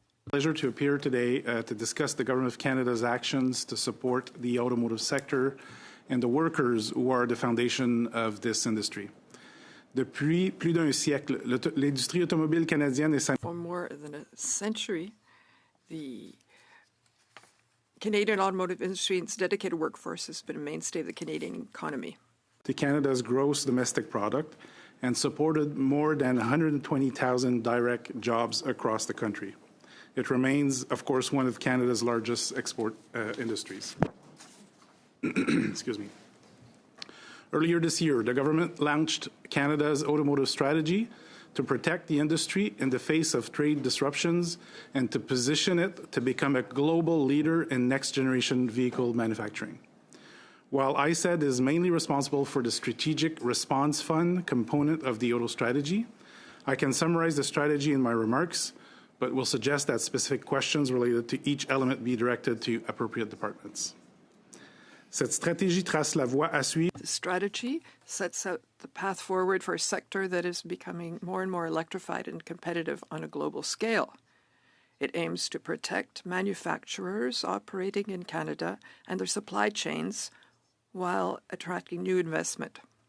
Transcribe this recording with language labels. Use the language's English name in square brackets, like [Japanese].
[English] Pleasure to appear today to discuss the Government of Canada's actions to support the automotive sector and the workers who are the foundation of this industry. [French] Depuis plus d'un siècle, l'industrie automobile canadienne est... [English] For more than a century, the Canadian automotive industry and its dedicated workforce has been a mainstay of the Canadian economy. To Canada's gross domestic product and supported more than 120,000 direct jobs across the country. It remains, of course, one of Canada's largest export industries. Excuse me. Earlier this year, the government launched Canada's automotive strategy to protect the industry in the face of trade disruptions and to position it to become a global leader in next-generation vehicle manufacturing. While ISED is mainly responsible for the Strategic Response Fund component of the auto strategy, I can summarize the strategy in my remarks, but will suggest that specific questions related to each element be directed to appropriate departments. [French] Cette stratégie trace la voie à suivre. [English] The strategy sets out the path forward for a sector that is becoming more and more electrified and competitive on a global scale. It aims to protect manufacturers operating in Canada and their supply chains while attracting new investment.